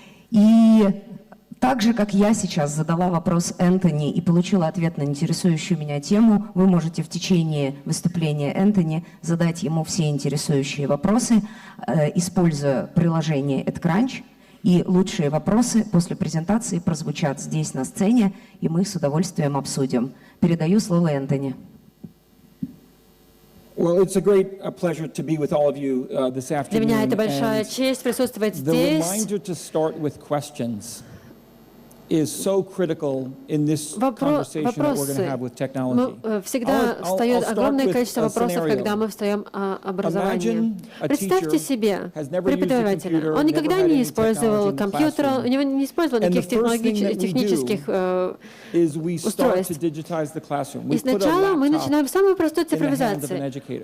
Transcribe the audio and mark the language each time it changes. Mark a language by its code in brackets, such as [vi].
[ru] И так же, как я сейчас задала вопрос Энтони и получила ответ на интересующую меня тему, вы можете в течение выступления Энтони задать ему все интересующие вопросы, используя приложение EdCrunch. И лучшие вопросы после презентации прозвучат здесь на сцене, и мы их с удовольствием обсудим. Передаю слово Энтони. [en] Well, it's a great pleasure to be with all of you this afternoon. [ru] Для меня это большая честь присутствовать здесь. [en] The reminder to start with questions is so critical in this conversation that we're going to have with technology. [ru] Всегда встает огромное количество вопросов, когда мы встаем о образовании. Представьте себе преподавателя. Он никогда не использовал компьютер, у него не использовал никаких технических устройств. И сначала мы начинаем с самой простой цифровизации.